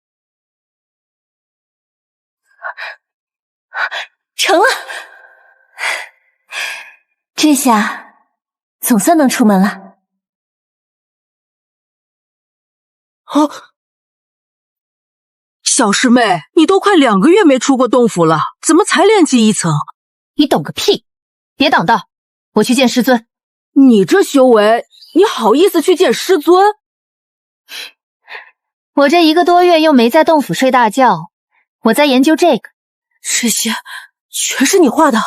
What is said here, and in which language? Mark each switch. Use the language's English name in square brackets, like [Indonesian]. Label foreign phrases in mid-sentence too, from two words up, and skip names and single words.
[Chinese] 成了，這下总算能出门了。啊！小师妹，你都快2个月没出過洞府了，怎麼才練氣1層？你懂個屁！別擋道，我去見師尊。你這修為，你好意思去見師尊？我這1個多月又沒在洞府睡大覺，我在研究這個。這些全是你畫的？